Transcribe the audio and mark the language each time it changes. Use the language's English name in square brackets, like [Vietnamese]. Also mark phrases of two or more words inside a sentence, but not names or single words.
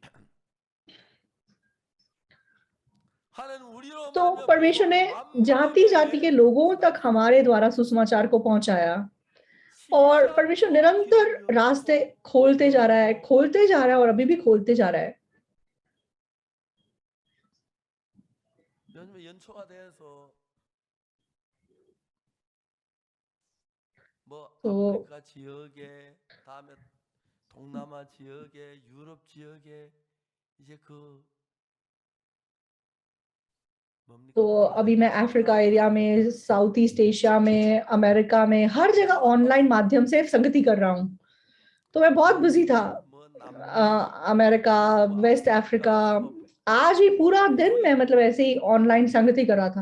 [Hindi] तो परमेश्वर ने जाति जाति के लोगों तक हमारे द्वारा सुसमाचार को पहुंचाया, और परमेश्वर निरंतर रास्ते खोलते जा रहा है, खोलते जा रहा है और अभी भी खोलते जा रहा है। तो [Korean] 동남아 지역에, 유럽 지역에 이제 [Hindi] तो अभी मैं अफ्रीका एरिया में, साउथ ईस्ट एशिया में, अमेरिका में, हर जगह ऑनलाइन माध्यम से संगति कर रहा हूँ। तो मैं बहुत बिजी था। अमेरिका, वेस्ट अफ्रीका, आज ही पूरा दिन मैं मतलब ऐसे ही ऑनलाइन संगति कर रहा था।